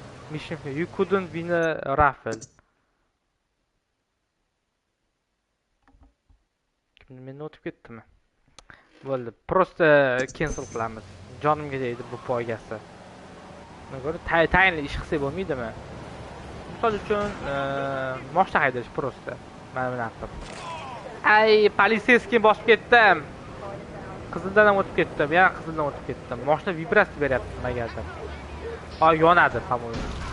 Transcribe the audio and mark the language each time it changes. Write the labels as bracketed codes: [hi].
[en] Mission, you couldn't win a raffle. [uz] Men o'tib ketdimi? Bo'ldi. Просто cancel qilamiz. Jonimga tegdi bu poygasi. Buna ko'ra tayinli ish qilsa bo'lmaydimi? Misol uchun, mashina haydash просто. Mana buni qilib. Ay, politsiyskiy bosib ketdim. Qizildan ham o'tib ketdim. Yana qizildan o'tib ketdim. Mashina vibratsiya beryapti nimagadir. Yonadi, [ru] по-моему.